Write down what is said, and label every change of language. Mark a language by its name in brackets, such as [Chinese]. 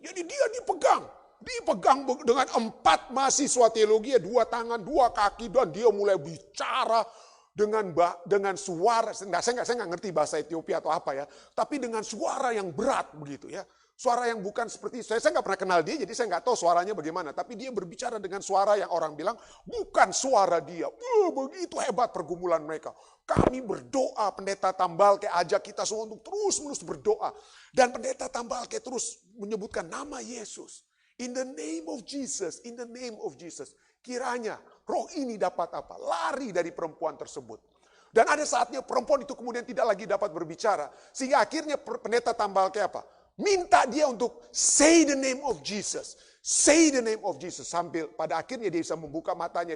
[Indonesian] Jadi dia dipegang dengan 4 mahasiswa teologi, 2 tangan, 2 kaki, dan dia mulai bicara dengan suara, saya nggak ngerti bahasa Ethiopia atau apa ya, tapi dengan suara yang berat begitu ya, suara yang bukan seperti saya nggak pernah kenal dia, jadi saya nggak tahu suaranya bagaimana, tapi dia berbicara dengan suara yang orang bilang bukan suara dia. Begitu hebat pergumulan mereka. Kami berdoa, pendeta Tambalke ajak kita semua untuk terus-menerus berdoa, dan pendeta Tambalke terus menyebutkan nama Yesus. [English] In the name of Jesus, in the name of Jesus. [Indonesian] Kiranya roh ini dapat apa? Lari dari perempuan tersebut. Dan ada saatnya perempuan itu kemudian tidak lagi dapat berbicara. Sehingga akhirnya pendeta Tambalke apa? Minta dia untuk [English] say the name of Jesus. Say the name of Jesus. [Indonesian] Sambil pada akhirnya dia bisa membuka matanya.